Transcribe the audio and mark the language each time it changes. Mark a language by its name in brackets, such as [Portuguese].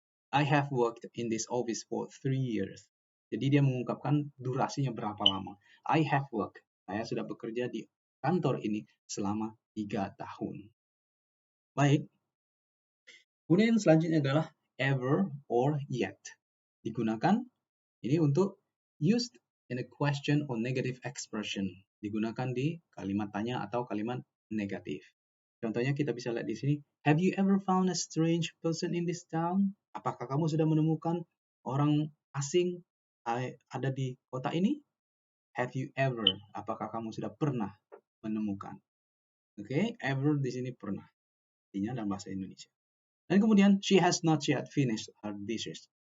[English] I have worked in this office for 3 years. [Indonesian] Jadi dia mengungkapkan durasinya berapa lama. [English] I have worked. [Indonesian] Saya sudah bekerja di kantor ini selama 3 tahun. Baik. Kemudian selanjutnya adalah ever or yet. Digunakan ini untuk [English] used in a question or negative expression. [Indonesian] Digunakan di kalimat tanya atau kalimat negatif. Contohnya kita bisa lihat di sini. [English] Have you ever found a strange person in this town? [Indonesian] Apakah kamu sudah menemukan orang asing ada di kota ini? [English] Have you ever? [Indonesian] Apakah kamu sudah pernah menemukan? Oke, ever di sini pernah. Artinya dalam bahasa Indonesia. Dan kemudian [English] she has not yet finished her dishes.